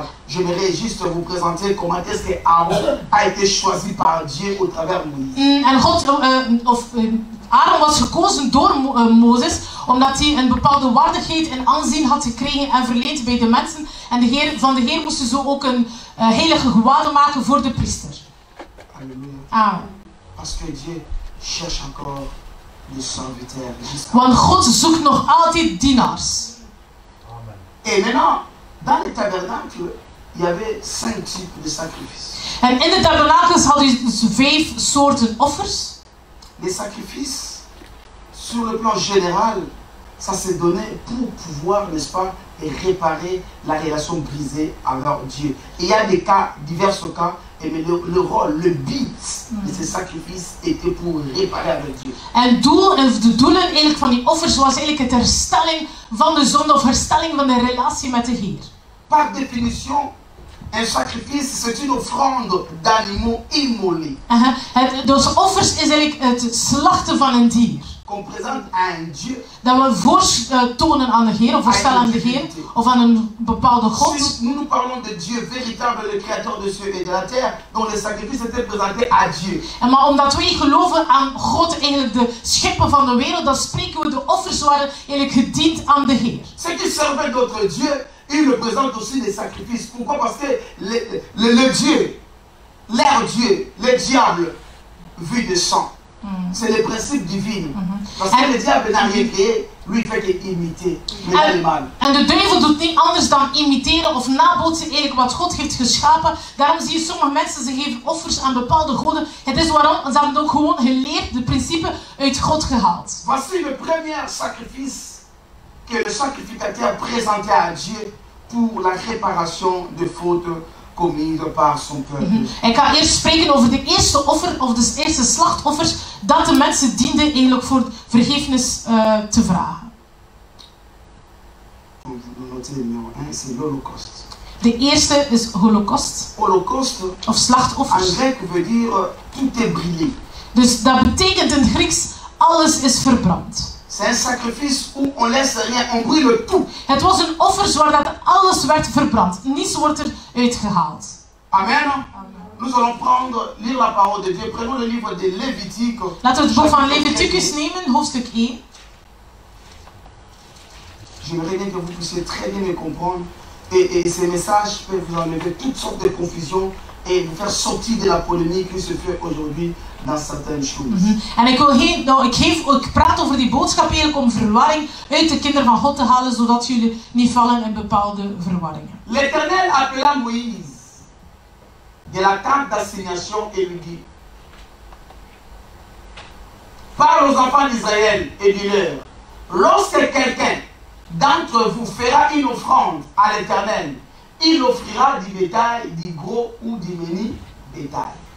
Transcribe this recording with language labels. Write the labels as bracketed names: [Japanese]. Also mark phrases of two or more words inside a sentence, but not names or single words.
[French] J'aimerais juste vous présenter comment est-ce que Aaron a été choisi par Dieu au travers de Moïse. [Dutch] En Aaron was gekozen door Mozes, omdat hij een bepaalde waardigheid en aanzien had gekregen en verleend bij de mensen. En van de Heer moesten ze ook een heilige gewaad maken voor de priester. [French] Alléluia. Amen. Parce que Dieu cherche encore des serviteurs. [Dutch] Want God zoekt nog altijd dienaars. Amen. [French] Et maintenant, dans le tabernacle, il y avait 5 types de sacrifices. [Dutch] En in de tabernakels had hij 5 soorten offers. [French] Les sacrifices, sur le plan général, ça s'est donné pour pouvoir, n'est-ce pas, réparer la relation brisée avec Dieu. Et il y a des cas, divers cas, et mais le rôle, le but de ces sacrifices était pour réparer avec Dieu. [Dutch] En de doelen eigenlijk van die offers was eigenlijk het herstelling van de zonde of herstelling van de relatie met de Heer. [French] Par définition, un sacrifice, c'est une offrande d'animaux immolés. [Dutch] Dus offers is eigenlijk het slachten van een dier. [French] Qu'on présente à un Dieu. [Dutch] Dat we voortonen aan de Heer, of voorstellen aan de Heer, of aan een bepaalde God. [French] Si nous parlons de Dieu véritable, le créateur de cieux et de la terre, dont les sacrifices étaient présentés à Dieu. [Dutch] En maar omdat wij geloven aan God, eigenlijk de schepper van de wereld, dan spreken we de offers waren eigenlijk gediend aan de Heer. [French] Ceux qui servaient d'autres dieux, ils représentent aussi des sacrifices. Pourquoi? Parce que le Dieu, leur Dieu, le diable, vu de sang. C'est le principe divin. Parce que le diable n'a rien créé, lui fait qu'imiter le mal. [Dutch] En de duivel doet niet anders dan imiteren of nabootsen eigenlijk wat God heeft geschapen. Daarom zie je sommige mensen, ze geven offers aan bepaalde goden. Het is waarom, ze hebben ook gewoon geleerd, de principe uit God gehaald. [French] Voici le premier sacrifice que le sacrificateur présentait à Dieu pour la réparation des fautes commises par son peuple. [Dutch] Ik ga eerst spreken over de eerste offer, of de eerste slachtoffers, dat de mensen dienden eigenlijk voor vergiffenis te vragen. [French] C'est l'Holocauste. [Dutch] De eerste is holocaust, [French] Holocauste, [Dutch] of slachtoffers. [French] en grec veut dire tout est brûlé. [Dutch] Dus dat betekent in het Grieks, alles is verbrand. [French] C'est un sacrifice où on laisse rien, on brûle tout. [Dutch] Het was een offer waar dat alles werd verbrand. Niets wordt eruit gehaald. Amen. [French] Nous allons lire la parole de Dieu. Prenons le livre de Lévitique. [Dutch] Laten we het boek van Leviticus nemen, hoofdstuk 1. [French] J'aimerais bien que vous puissiez très bien me comprendre. Et ces messages peuvent vous enlever toutes sortes de confusions et vous faire sortir de la polémique qui se fait aujourd'hui dans certaines choses. [Dutch] En ik praat over die boodschap eigenlijk om verwarring uit de kinderen van God te halen, zodat jullie niet vallen in bepaalde verwarringen. [French] L'Éternel appela Moïse de la tente d'assignation et lui dit: parle aux enfants d'Israël et dis-leur, lorsque quelqu'un d'entre vous fera une offrande à l'Éternel, il offrira du bétail, du gros ou du menu bétail.